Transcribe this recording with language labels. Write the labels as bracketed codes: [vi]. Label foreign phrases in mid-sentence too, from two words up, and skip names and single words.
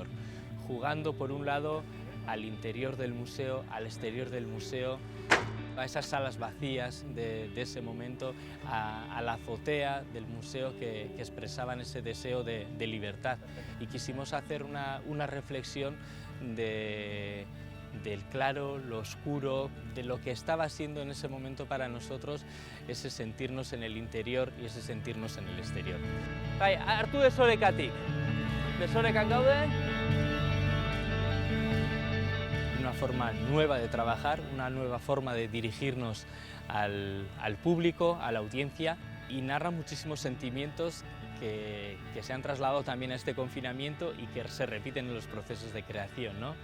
[es] Jugando por un lado al interior del museo, al exterior del museo, a esas salas vacías de ese momento, a la azotea del museo que expresaban ese deseo de libertad. Y quisimos hacer una reflexión del claro, lo oscuro, de lo que estaba siendo en ese momento para nosotros ese sentirnos en el interior y ese sentirnos en el exterior. [eu] Bai, hartu desorekatik. Desorekan gaude. [es] Una forma nueva de trabajar, una nueva forma de dirigirnos al público, a la audiencia, y narra muchísimos sentimientos que se han trasladado también a este confinamiento y que se repiten en los procesos de creación, ¿no?